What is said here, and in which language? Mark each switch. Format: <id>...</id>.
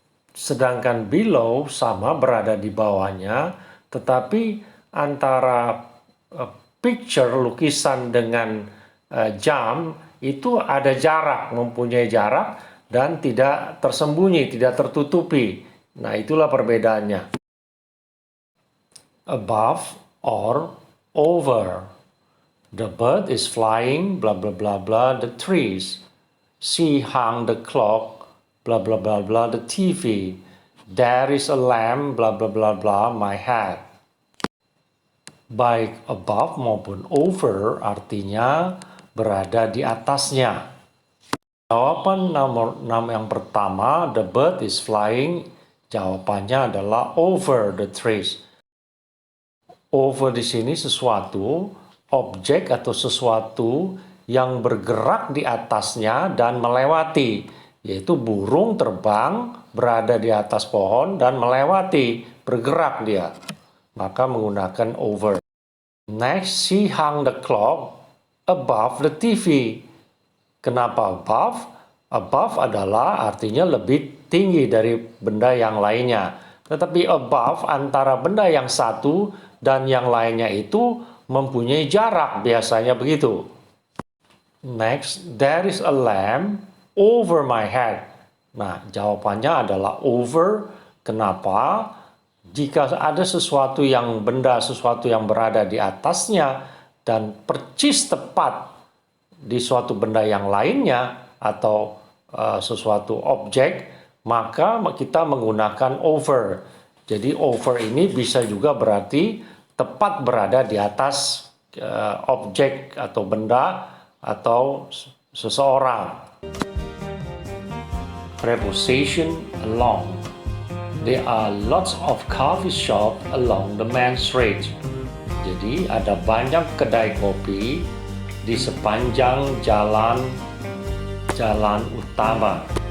<id>Sedangkan below sama berada di bawahnya, tetapi antara picture, lukisan dengan jam itu ada jarak, mempunyai jarak dan tidak tersembunyi, tidak tertutupi. Nah, itulah perbedaannya.</id> <en>Above or over. The bird is flying, blah blah blah blah, the trees. She hung the clock, blah blah blah blah, the TV. There is a lamp, blah blah blah blah, my hat.</en> <id>Baik above maupun over artinya berada di atasnya. Jawaban nomor yang pertama,</id> <en>the bird is flying,</en> <id>jawabannya adalah</id> <en>over the trees.</en> <id>Over di sini sesuatu, objek atau sesuatu yang bergerak di atasnya dan melewati, yaitu burung terbang berada di atas pohon dan melewati, bergerak dia. Maka menggunakan over.</id> <en>Next, she hung the clock above the TV.</en> <id>Kenapa above? Above adalah artinya lebih tinggi dari benda yang lainnya. Tetapi above antara benda yang satu dan yang lainnya itu mempunyai jarak, biasanya begitu.</id> <en>Next, there is a lamp over my head.</en> <id>Nah, jawabannya adalah over. Kenapa? Jika ada sesuatu yang sesuatu yang berada di atasnya dan percis tepat di suatu benda yang lainnya atau sesuatu objek, maka kita menggunakan over. Jadi over ini bisa juga berarti tepat berada di atas objek atau benda atau seseorang.</id> <en>Preposition along. There are lots of coffee shop along the main street.</en> <id>Jadi ada banyak kedai kopi di sepanjang jalan utama.</id>